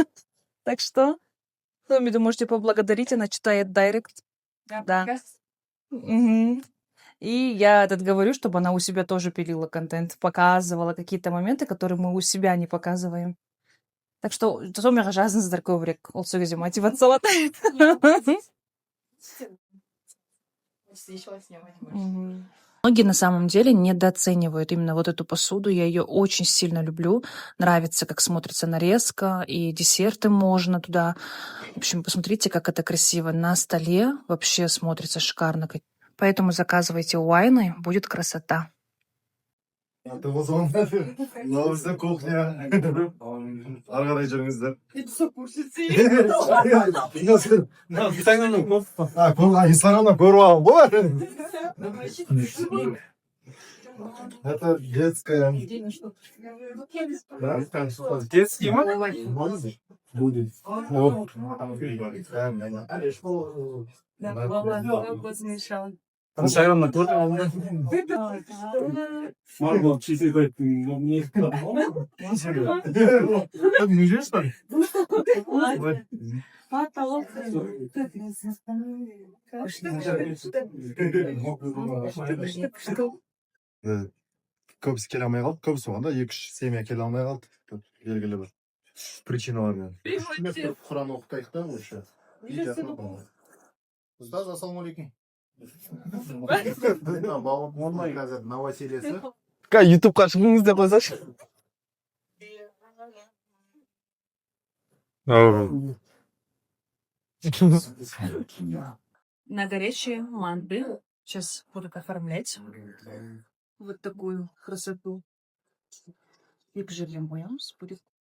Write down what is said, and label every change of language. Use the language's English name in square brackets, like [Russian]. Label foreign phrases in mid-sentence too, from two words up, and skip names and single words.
[Russian] Так что, Томми, вы можете поблагодарить, она читает директ. Да. Угу. И я говорю, чтобы она у себя тоже пилила контент, показывала какие-то моменты, которые мы у себя не показываем. Так что, [Kazakh] Томми жазыңыздар көбірек, ол сол кезде мотивациялады. [Russian] Многие на самом деле недооценивают именно вот эту посуду. Я ее очень сильно люблю. Нравится, как смотрится нарезка, и десерты можно туда. В общем, посмотрите, как это красиво. На столе вообще смотрится шикарно. Поэтому заказывайте у Айны, будет красота. Это новая кухня. [Kazakh] Аргадай жүріңіздер. Инстаграмда көріп алғам ғой. [Russian] Это детская. Детский ма? Будет. [Kazakh] Инстаграмда көріп алғам. [Russian] Марго, чистый говорит, не жешь, что ли? [Kazakh] Көбісі келе алмай қалды, көбісі болғанда 2-3 семья келе алмай қалды. Белгілі бір причиналармен. Құран оқытайық та осы. Ұстаз, ассалаумалейкум. Болмай қазір новосельесі. ютубқа шығыңыз деп қойсашы. [Russian] На горячие манты. Сейчас буду оформлять вот такую красоту. И к жирным боям будет.